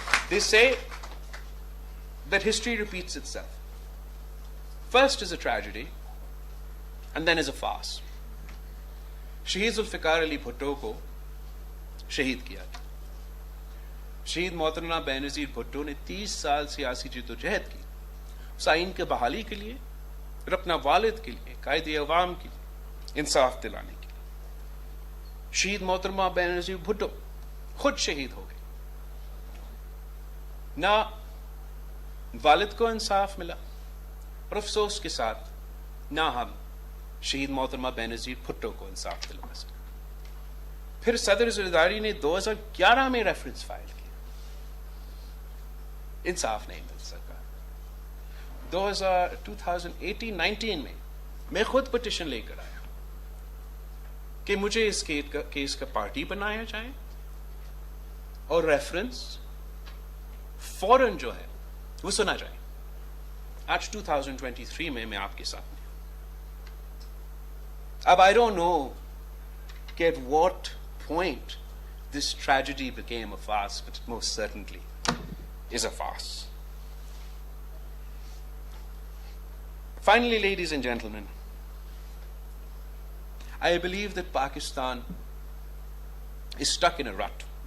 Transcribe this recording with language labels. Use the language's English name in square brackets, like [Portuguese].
[English] They say that history repeats itself. First is a tragedy, and then is a farce. [Urdu] Shaheed Zulfikar Ali Bhutto को शहीद किया था. शहीद मोहतरमा बेनज़ीर भुट्टो ने 30 साल सियासी जद्दोजहद की उस आइन के बहाली के लिए اور اپنا والد کے لیے، قائد عوام کے لیے انصاف دلانے کے لیے. شہید محترمہ بینظیر بھٹو خود شہید ہو گئی. نہ والد کو انصاف ملا، اور افسوس کے ساتھ نہ ہم شہید محترمہ بینظیر بھٹو کو انصاف دلوا سکے. پھر صدر زرداری نے 2011 میں ریفرنس فائل کیا، انصاف نہیں مل سکا. 2018-19 میں میں خود پٹیشن لے کر آیا کہ مجھے اس کیس کا پارٹی بنایا جائے اور ریفرنس فوراً جو ہے وہ سنا جائے. آج 2023 میں آپ کے ساتھ ہوں. اب [English] I don't know at what point this tragedy became a farce, but it most certainly is a farce. Finally, ladies and gentlemen, I believe that Pakistan is stuck in a rut.